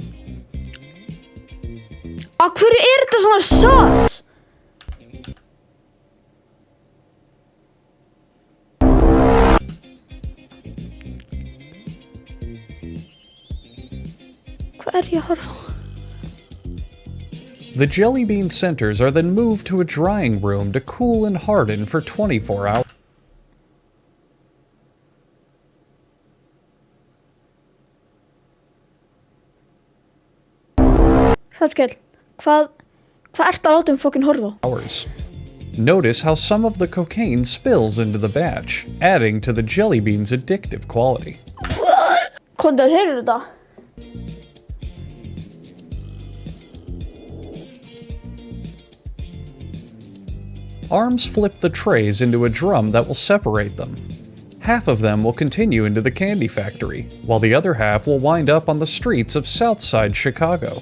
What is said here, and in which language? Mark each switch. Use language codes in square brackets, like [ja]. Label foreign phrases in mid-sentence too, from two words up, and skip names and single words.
[is] Af hverju er þetta svona sus? Hvað er ég að horfa á? [en] The jelly bean centers are then moved to a drying room to cool and harden for 24 hours. [is] Hrafnkell, hvað ertu að láta fucking horfa á? [en] Notice how some of the cocaine spills into the batch, adding to the jelly bean's addictive quality. [is] Komdu að heyra þetta? [en] Arms flip the trays into a drum that will separate them. Half of them will continue into the candy factory, while the other half will wind up on the streets of Southside Chicago.